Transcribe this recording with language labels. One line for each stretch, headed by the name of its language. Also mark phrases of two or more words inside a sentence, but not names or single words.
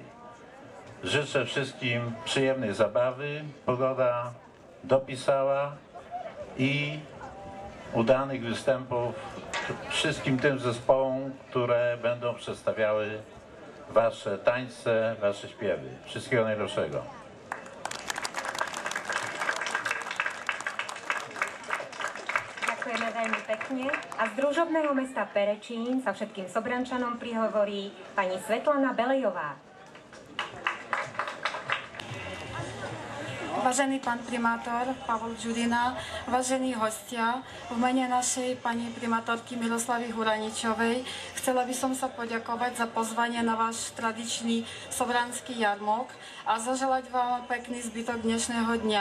Polish: Życzę wszystkim przyjemnej zabawy. Pogoda dopisała i udanych występów wszystkim tym zespołom, które będą przedstawiały wasze tańce, wasze śpiewy. Wszystkiego najlepszego.
Slovak: Ďakujeme veľmi pekne. A z družobného mesta Perečín sa všetkým Sobrančanom prihovorí pani Svetlana Belejová. Vážený pán primátor Pavol Žurina, vážení hostia, v mene našej pani primátorky Miloslavy Huraničovej chcela by som sa poďakovať za pozvanie na váš tradičný sobranský jarmok a zaželať vám pekný zbytok dnešného dňa.